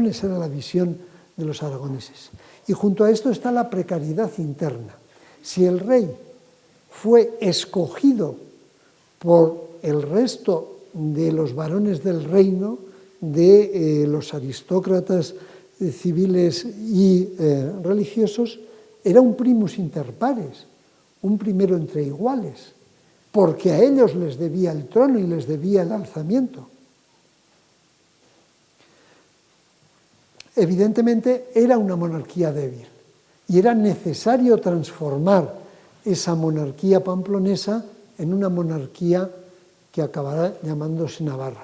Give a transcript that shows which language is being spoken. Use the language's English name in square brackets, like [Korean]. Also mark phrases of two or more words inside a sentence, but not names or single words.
[Spanish] Esa era la visión de los aragoneses. Y junto a esto está la precariedad interna. Si el rey fue escogido por el resto de los varones del reino, de los aristócratas civiles y religiosos, era un [Latin] primus inter pares, [Spanish] un primero entre iguales, porque a ellos les debía el trono y les debía el alzamiento. Evidentemente era una monarquía débil y era necesario transformar esa monarquía pamplonesa en una monarquía que acabará llamándose Navarra.